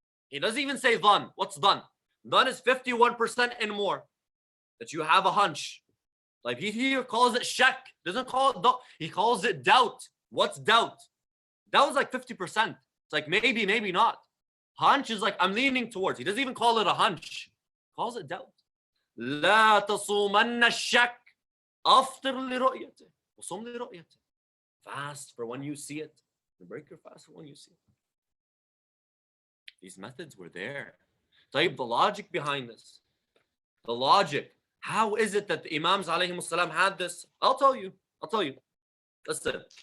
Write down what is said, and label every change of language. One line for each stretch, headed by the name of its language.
English: He doesn't even say dhan. What's dhan? Dhan is 51% and more. That you have a hunch. Like he here calls it shak. Doesn't call it doubt. He calls it doubt. What's doubt? Doubt is like 50%. It's like maybe, maybe not. Hunch is like I'm leaning towards. He doesn't even call it a hunch. He calls it doubt.
Arabic: لا تصومن الشك أفطر لرؤيته وصم لرؤيته.
English: Fast for when you see it. Break your fast for when you see it. These methods were there. The logic behind this. The logic. How is it that the Imams alayhimus salam had this? I'll tell you. Listen.